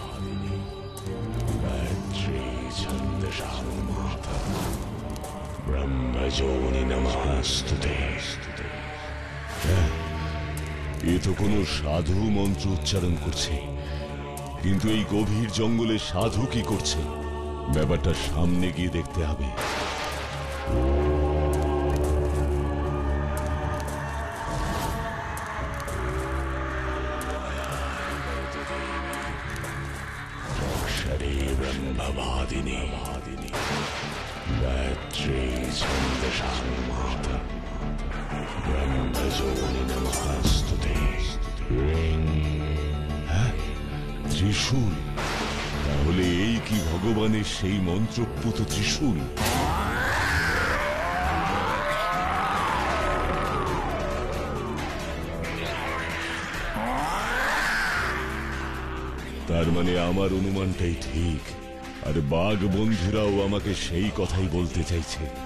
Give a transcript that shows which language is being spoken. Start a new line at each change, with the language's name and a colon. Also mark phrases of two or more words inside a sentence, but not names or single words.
Sanskrit: गायत्री छंदसामाता ब्रह्मजोनि नमस्तुते।
Bangla: এ তো কোনো সাধু মন্ত্র উচ্চারণ করছে, কিন্তু এই গভীর জঙ্গলে সাধু কি করছে? ব্যাপারটা সামনে গিয়ে দেখতে হবে।
Sanskrit: ब्रह्मवादिनी गायत्री छंदसामाता ब्रह्मजोनि नमस्तुते।
Bangla: ত্রিশূল, তাহলে এই কি ভগবানের সেই মন্ত্রপুত ত্রিশূল? তার মানে আমার অনুমানটাই ঠিক, আর বাঘ বন্ধুরাও আমাকে সেই কথাই বলতে চাইছে।